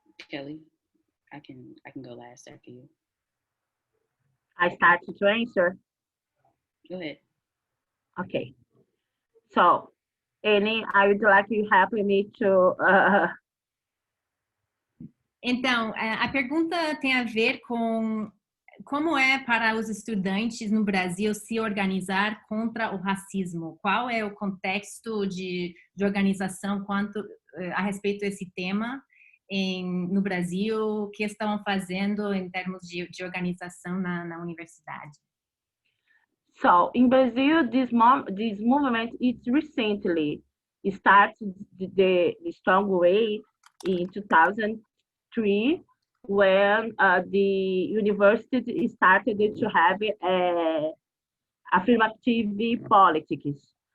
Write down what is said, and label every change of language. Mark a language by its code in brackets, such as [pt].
[en] Kelly, I can go last after you. I start to answer. Go ahead. Okay. So, Annie, I would like you help me to. [pt] Então, a pergunta tem a ver com como é para os estudantes no Brasil se organizar contra o racismo. Qual é o contexto de organização quanto a respeito desse tema no Brasil? O que estão fazendo em termos de organização na universidade? [en] So in Brazil, this movement is recently. started the strong way in 2003 when the university started to have affirmative politics.